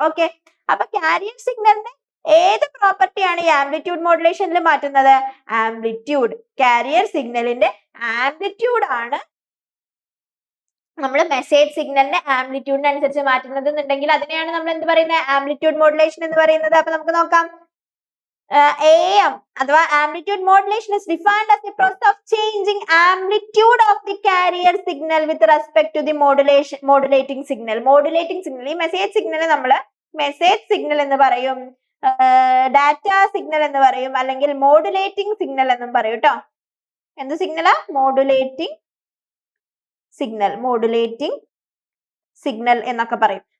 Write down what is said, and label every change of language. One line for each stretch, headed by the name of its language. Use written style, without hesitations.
Malayalam: Okay, അപ്പൊ carrier സിഗ്നലിന്റെ ഏത് പ്രോപ്പർട്ടിയാണ് ഈ ആംപ്ലിറ്റ്യൂഡ് മോഡുലേഷനിൽ മാറ്റുന്നത്? ആംപ്ലിറ്റ്യൂഡ്. കാരിയർ സിഗ്നലിന്റെ ആംപ്ലിറ്റ്യൂഡ് ആണ് നമ്മൾ മെസ്സേജ് സിഗ്നലിന്റെ ആംപ്ലിറ്റ്യൂഡിനനുസരിച്ച് മാറ്റുന്നത് എന്നുണ്ടെങ്കിൽ അതിനെയാണ് നമ്മൾ എന്ത് പറയുന്നത്? ആംപ്ലിറ്റ്യൂഡ് മോഡുലേഷൻ എന്ന് പറയുന്നത്. അപ്പൊ നമുക്ക് നോക്കാം.
English: AM അഥവാ amplitude modulation is defined as the process of changing amplitude of the carrier signal with respect to the modulating signal.
Malayalam: Modulating signal, ഈ മെസ്സേജ് സിഗ്നൽ നമ്മൾ മെസ്സേജ് സിഗ്നൽ എന്ന് പറയും, ഡാറ്റ സിഗ്നൽ എന്ന് പറയും, അല്ലെങ്കിൽ മോഡുലേറ്റിംഗ് സിഗ്നൽ എന്നും പറയും കേട്ടോ. എന്ത് സിഗ്നലാ? Modulating signal. മോഡുലേറ്റിംഗ് സിഗ്നൽ എന്നൊക്കെ പറയും.